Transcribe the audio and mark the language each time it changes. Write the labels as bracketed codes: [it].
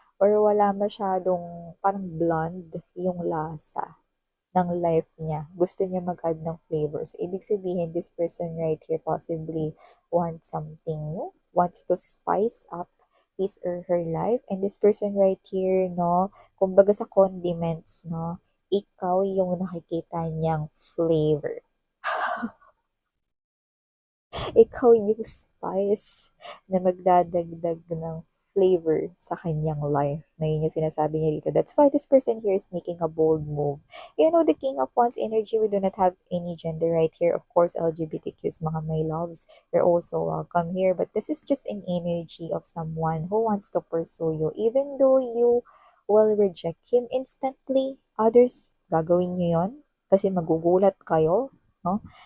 [tl] Or wala masyadong parang bland yung lasa ng life niya. Gusto niya mag-add ng flavor. So, ibig sabihin, [en] this person right here possibly wants something new, wants to spice up his or her life. [tl] And this person right here, no, kumbaga sa condiments, no, ikaw yung nakikita niyang flavor. Ikaw yung spice na magdadagdag ng flavor sa kanyang life. Na yun yung sinasabi niya dito. [en] That's why this person here is making a bold move. You know, the King of Wands energy, we do not have any gender right here. Of course, LGBTQs, mga my loves, you're also welcome here. But this is just an energy of someone who wants to pursue you. Even though you will reject him instantly, others, [tl] gagawin niyo yun kasi magugulat kayo, [en] no?